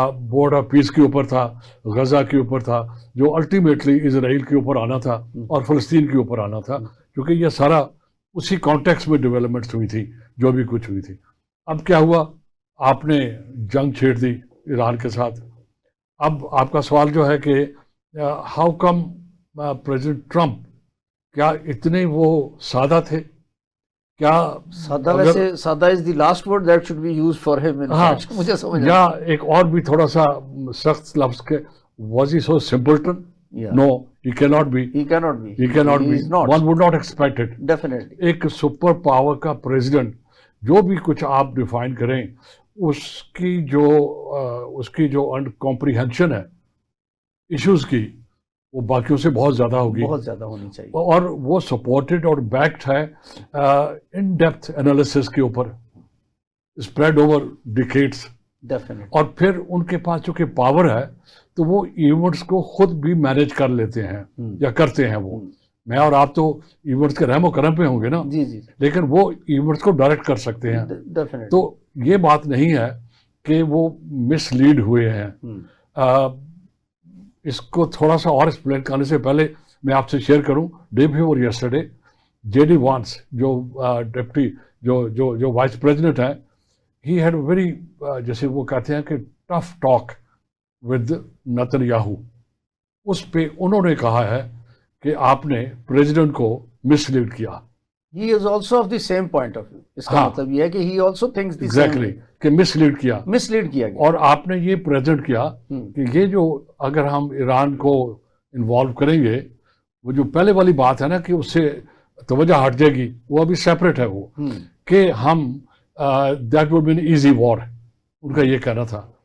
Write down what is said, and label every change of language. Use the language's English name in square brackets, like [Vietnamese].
[Urdu] Board of peace کے اوپر تھا، غزہ کے اوپر تھا، جو الٹیمیٹلی اسرائیل کے اوپر آنا تھا اور فلسطین کے اوپر آنا تھا، کیونکہ یہ سارا اسی کانٹیکس میں ڈیولپمنٹس ہوئی تھی جو بھی کچھ ہوئی تھی۔ اب کیا ہوا؟ آپ نے جنگ چھیڑ دی ایران کے ساتھ۔ اب آپ کا سوال جو ہے کہ [English] how come [Urdu] پریزیڈنٹ ٹرمپ کیا اتنے وہ سادہ تھے؟ کیا سادہ؟ ویسے سادہ [English] is the last word that should be used for ہم in fact, [Urdu] مجھے سمجھ یا ایک اور بھی تھوڑا سا سخت لفظ کے [English] Was he so simpleton? No, he cannot be. He cannot be. He is not. One would not expect it. Definitely. [Urdu] ایک سپر پاور کا پریزیڈنٹ جو بھی کچھ آپ ڈیفائن کریں، اس کی جو کمپریہنشن ہے ایشوز کی، وہ باقیوں سے بہت زیادہ ہوگی، بہت زیادہ ہونی چاہیے، اور وہ سپورٹڈ اور بیکڈ ہے [English] in depth analysis [Urdu] کے اوپر، [English] Spread over decades. [Urdu] اور پھر ان کے پاس چونکہ پاور ہے تو وہ ایونٹس کو خود بھی مینیج کر لیتے ہیں یا کرتے ہیں وہ، میں اور آپ تو ایونٹس کے رحم و کرم پہ ہوں گے نا, جی جی لیکن وہ ایونٹس کو ڈائریکٹ کر سکتے ہیں. ڈیفینیٹلی. تو یہ بات نہیں ہے کہ وہ مس لیڈ ہوئے ہیں. اس کو تھوڑا سا اور ایکسپلین کرنے سے پہلے میں آپ سے شیئر کروں, [English] day before yesterday [Urdu] J D once جو ڈپٹی جو وائس پریزیڈنٹ ہیں, [English] he had very [Urdu] جیسے وہ کہتے ہیں کہ [English] tough talk with [Urdu] Nitin Yahoo. اس پہ انہوں نے کہا ہے کہ آپ نے پریزیڈنٹ کو مس لیڈ کیا. [English] He is also of the same point of view. [Urdu] اس کا مطلب یہ ہے کہ [English] he also thinks the same way. [Urdu] کہ مس لیڈ کیا. مس لیڈ کیا گیا. اور آپ نے یہ پریزنٹ کیا کہ یہ جو اگر ہم ایران کو انوالو کریں گے, وہ جو پہلے والی بات ہے نا کہ اس سے توجہ ہٹ جائے گی, وہ ابھی سیپریٹ ہے وہ, کہ ہم [English] That would be an easy war. [Urdu] ان کا یہ کہنا تھا.